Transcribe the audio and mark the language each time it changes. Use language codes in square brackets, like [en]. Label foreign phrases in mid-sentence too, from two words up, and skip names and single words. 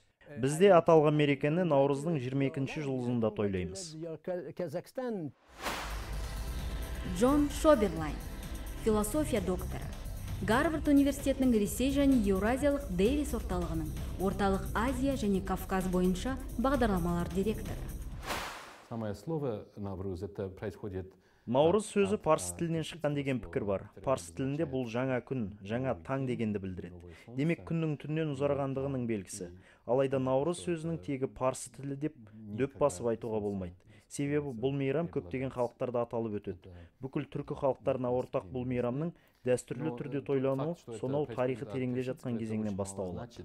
[kk] Бізде аталған мерекені наурыздың 22-ші жылдығында тойлаймыз. Джон Шоберлайн, философия докторы. Гарвард университетінің Ресей және Еуразиялық Дэвис орталығының Орталық Азия және Кавказ бойынша бағдарламалар директоры. [ru] Самое слово «Навруз» это происходит. [kk] Наурыз сөзі парсы тілінен шыққан деген пікір бар. Парсы тілінде бұл жаңа күн, жаңа таң дегенді білдіреді. Демек күннің түннен ұзарғандығының белгісі. Алайда наурыз сөзінің тегі парсы тілі деп дөп басып айтуға болмайды. Себебі бұл мейрам көптеген халықтарда аталып өтеді. Бүкіл түркі халықтарына ортақ бұл мейрамның дәстүрлі түрде тойлануы сонау тарихы тереңде жатқан кезеңнен басталды.